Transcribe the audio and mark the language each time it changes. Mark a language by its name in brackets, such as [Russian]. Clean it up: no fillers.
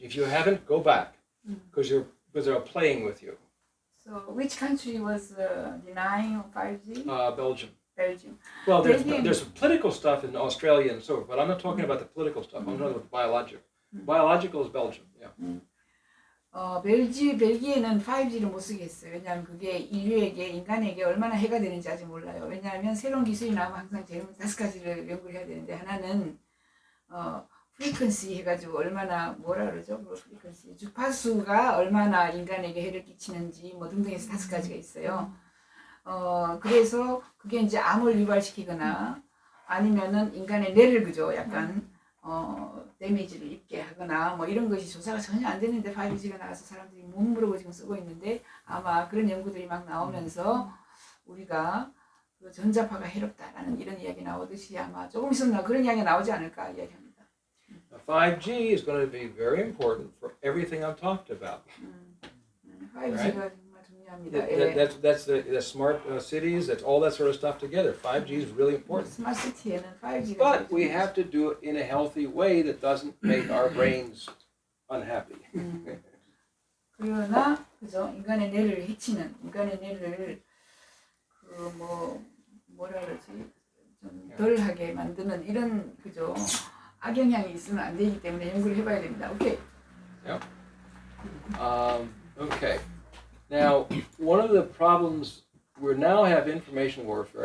[English] If you haven't, go back, because they're playing with you. So which country was denying 5G? Belgium. Belgium. Well, Belgium. there's political stuff in Australia and so forth, but I'm not talking about the political stuff. I'm talking about the biological. Biological is Belgium. Yeah. [Korean] 벨기에는 5G를 못 쓰겠어요. 왜냐하면 그게 인류에게, 인간에게 얼마나 해가 되는지 아직 몰라요. 왜냐하면 새로운 기술이 나오면 항상 제일 5가지를 연구를 해야 되는데, 하나는 프리퀀시 해가지고 얼마나 뭐라 그러죠? 프리퀀시 주파수가 얼마나 인간에게 해를 끼치는지 뭐 등등해서 5가지가 있어요. 그래서 그게 이제 암을 유발시키거나 아니면은 인간의 뇌를 그죠? 약간 데미지를 입게 하거나 뭐 이런 것이 조사가 전혀 안 되는데 5G가 나와서 사람들이 못 물어보고 지금 쓰고 있는데, 아마 그런 연구들이 막 나오면서 우리가 그 전자파가 해롭다라는 이런 이야기 나오듯이 아마 조금 있으면 그런 이야기가 나오지 않을까 이야기합니다. [English] 5G is going to be very important for everything I've talked about. [Korean] 5G가 정말 중요합니다. [English] That's the smart cities. That's all that sort of stuff together. 5G is really important. [Korean] 스마트시티에는 5G가 [English] But we have to do it in a healthy way that doesn't make our brains unhappy. [Korean] 그러나 그죠? 인간의 뇌를 해치는, 인간의 뇌를 그 뭐라 그러지? 좀 덜하게 만드는 이런 그죠? 악영향이 있으면 안 되기 때문에 연구를 해봐야 됩니다. 오케이. [English] Yep. Okay. Now, one of the problems, we now have information warfare.